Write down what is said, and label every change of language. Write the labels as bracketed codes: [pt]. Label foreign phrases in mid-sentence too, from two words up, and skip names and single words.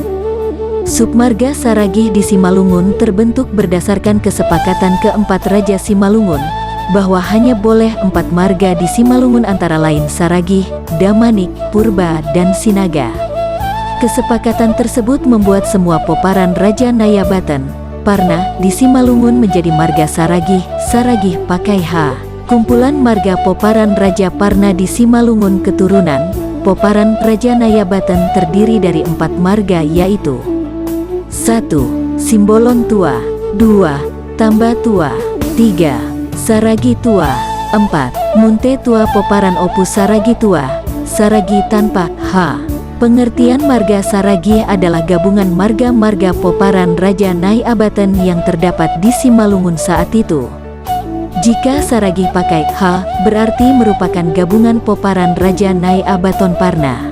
[id] Submarga Saragih di Simalungun terbentuk berdasarkan kesepakatan keempat Raja Simalungun, bahwa hanya boleh 4 marga di Simalungun antara lain Saragih, Damanik, Purba, dan Sinaga. Kesepakatan tersebut membuat semua Poparan Raja Nayabatan, Parna, di Simalungun menjadi marga Saragih, Saragih pakai H. Kumpulan marga Poparan Raja Parna di Simalungun keturunan, Poparan Raja Nayabatan terdiri dari 4 marga yaitu 1. Simbolon Tua. 2. Tamba Tua. 3. Saragi Tua. 4. Munte Tua. Poparan Opus Saragi Tua, Saragi tanpa H. Pengertian marga Saragi adalah gabungan marga-marga Poparan Raja Nayabatan yang terdapat di Simalungun saat itu. Jika Saragi pakai H, berarti merupakan gabungan Poparan Raja Nayabatan Parna.